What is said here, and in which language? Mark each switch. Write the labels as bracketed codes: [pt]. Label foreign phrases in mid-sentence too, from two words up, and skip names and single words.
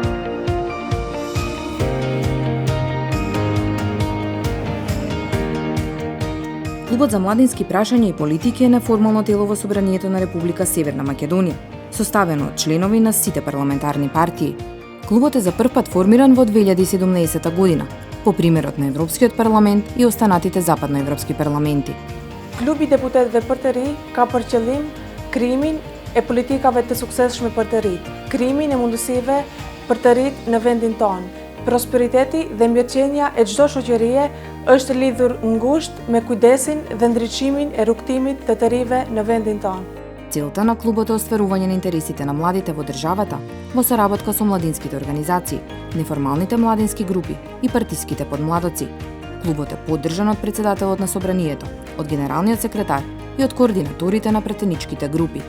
[mk] Клубот за младински прашања и политики е неформално тело во Собранието на Република Северна Македонија, составено од членови на сите парламентарни партии. Клубот е за прв пат формиран во 2017 година, по примерот на Европскиот парламент и останатите западноевропски парламенти. [sq] Klubi i deputetëve për të ri ka për qëllim krijimin e politikave të suksesshme për të rit, krijimin e mundësive për të rit në vendin tonë. Prosperiteti dhe mirëqenia e çdo shoqërie është lidhur ngushtë me kujdesin dhe ndriçimin e rrugtimit të rive në vendin tonë. [mk] Целта на клубот е остварување на интересите на младите во државата во соработка со младинските организации, неформалните младински групи и партиските подмладоци. Клубот е поддржан од председателот на Собранието, од генералниот секретар и од координаторите на претеничките групи.